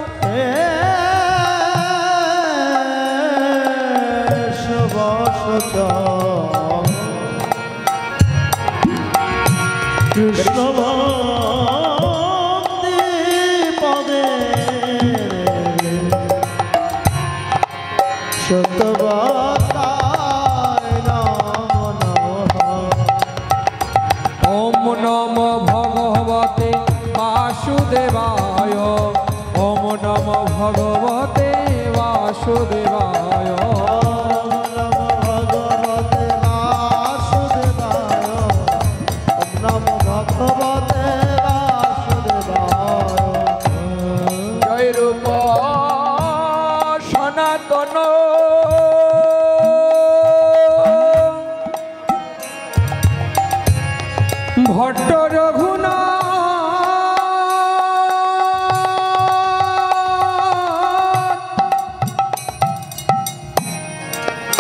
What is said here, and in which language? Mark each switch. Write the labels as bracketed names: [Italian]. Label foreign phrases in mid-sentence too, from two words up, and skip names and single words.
[Sanskrit] কৃষ্ণ ভক্তি পদে সত্যবাতায় নমো নমঃ। ওম নমো ভগবতে বাসুদেবায় ওম নমো ভগবতে বাসুদেবায় ওম নমো ভগবতে বাসুদেবায় ওম নমো ভগবতে বাসুদেবায়। [Bangla] জয় রূপ সনাতন ভট্ট রঘুনাথ